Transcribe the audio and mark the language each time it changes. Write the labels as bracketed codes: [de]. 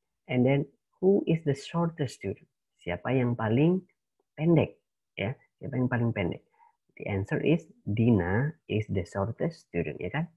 [en] And then who is the shortest student? [id] Siapa yang paling pendek, ya? Siapa yang paling pendek? [en] The answer is Dina is the shortest student, [id] ya kan?